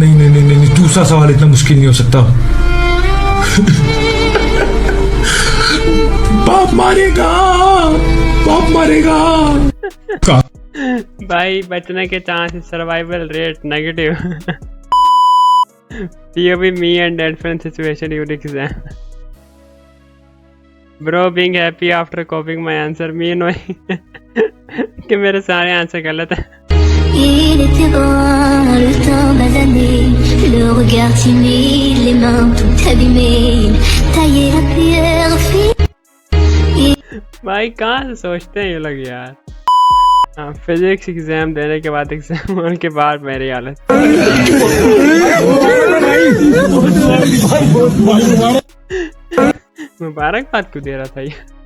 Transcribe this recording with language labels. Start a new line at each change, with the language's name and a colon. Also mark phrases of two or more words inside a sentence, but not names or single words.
Hindi: नहीं नहीं नहीं नहीं, दूसरा सवाल इतना मुश्किल नहीं हो सकता। बाप मारेगा, बाप मारेगा। भाई बचने के चांसेस,
English: survival rate negative. POV me and different situation during exam. Bro being happy after copying my answer, me knowing
Hindi: कि मेरे सारे आंसर गलत है।
French: Il était bon, le temps basané, le regard timide, les mains toutes abîmées, tailler la pierre fine.
Hindi: भाई कहाँ से सोचते हैं ये लोग यार। हाँ,
English: physics exam
Hindi: देने के बाद एग्जाम होने के बाद मेरी हालत। मुबारकबाद क्यों दे रहा था ये?